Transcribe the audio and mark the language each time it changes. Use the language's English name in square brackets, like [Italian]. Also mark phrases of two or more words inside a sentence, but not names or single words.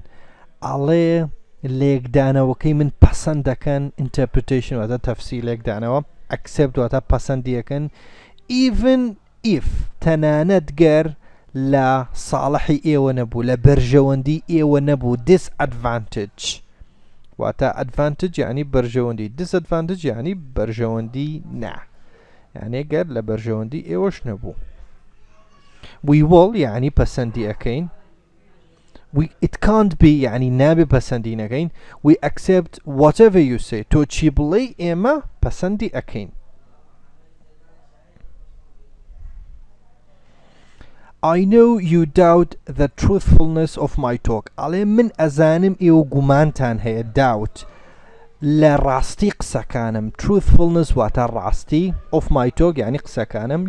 [Central Kurdish] ئەڵێ لێکدانەوەکەی من پەسەند دەکەن. interpretation واتە تەفسیر لێکدانەوە. accept واتە پەسەندیەکەن. [English] even if [Central Kurdish] تەنانەت گەر لە ساڵحی ئێوە نەبوو، لە بەرژەوەندی ئێوە نەبوو. disadvantage واتە advantage یعنی بەرژەوەندی. disadvantage یعنی بەرژەوەندی نا، یعنی گەر لە بەرژەوەندی ئێوەش نەبوو. [English] we will [Central Kurdish] یعنی پەسەندی ئەکەین. [English] it can't be [Central Kurdish] یعنی نابێ پەسەندی نەکەین. [English] we accept whatever you say. [Central Kurdish] تۆ چی بڵێی ئێمە پەسەندی ئەکەین. [English] I know you doubt the truthfulness of my talk. [Central Kurdish] ئەڵێ من ئەزانم ئێوە گومانتان هەیە. doubt لە ڕاستی قسەکانم. truthfulness واتە ڕاستی. [English] of my talk [Central Kurdish] یعنی قسەکانم.